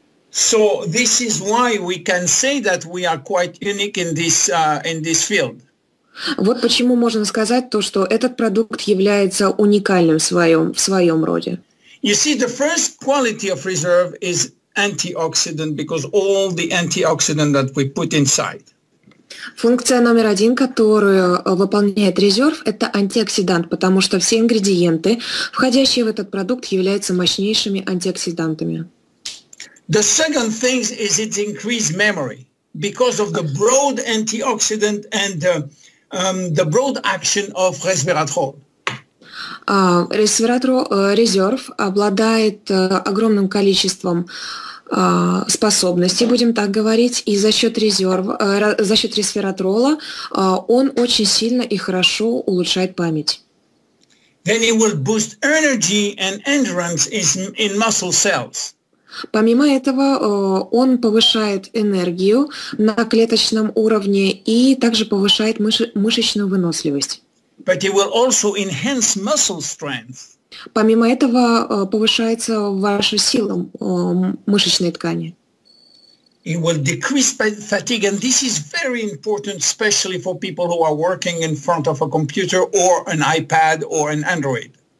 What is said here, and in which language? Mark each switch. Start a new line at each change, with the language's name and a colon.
English: So this is why we can say that we are quite unique in this field.
Russian: Вот почему можно сказать то, что этот продукт является уникальным в своем роде.
English: You see, the first quality of reserve is antioxidant because all the antioxidant that we put inside.
Russian: Функция номер 1, которую выполняет резерв, это антиоксидант, потому что все ингредиенты, входящие в этот продукт, являются мощнейшими антиоксидантами.
English: The second thing is its increased memory because of the broad antioxidant and the broad action of resveratrol.
Russian: Резерв обладает огромным количеством способностей, будем так говорить, и за счет ресвератрола он очень сильно и хорошо улучшает память.
English: Then it will boost energy and endurance in muscle cells.
Russian: Помимо этого, он повышает энергию на клеточном уровне и также повышает мышечную выносливость.
English: But it will also enhance muscle strength.
Russian: Помимо этого, повышается ваша сила мышечной ткани.
English: It will decrease fatigue, and this is very important, especially for people who are working in front of a computer or an iPad or an Android.